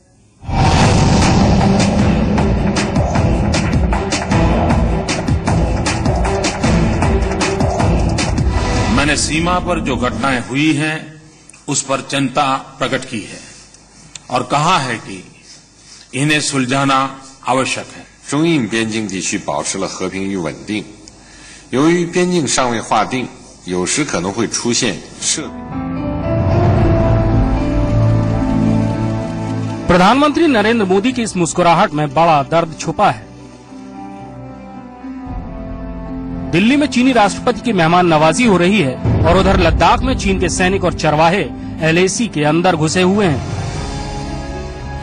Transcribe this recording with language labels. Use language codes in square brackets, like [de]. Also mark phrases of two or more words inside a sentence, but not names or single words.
[hi] मैंने सीमा पर जो घटनाएं हुई हैं उस पर चिंता प्रकट की है और कहा है कि इन्हें सुलझाना आवश्यक है। [zh] 中印边境地区保持了和平与稳定，由于边境尚未划定，有时可能会出现设备。 [hi] प्रधानमंत्री नरेंद्र मोदी की इस मुस्कुराहट में बड़ा दर्द छुपा है। दिल्ली में चीनी राष्ट्रपति की मेहमान नवाजी हो रही है और उधर लद्दाख में चीन के सैनिक और चरवाहे LAC के अंदर घुसे हुए हैं।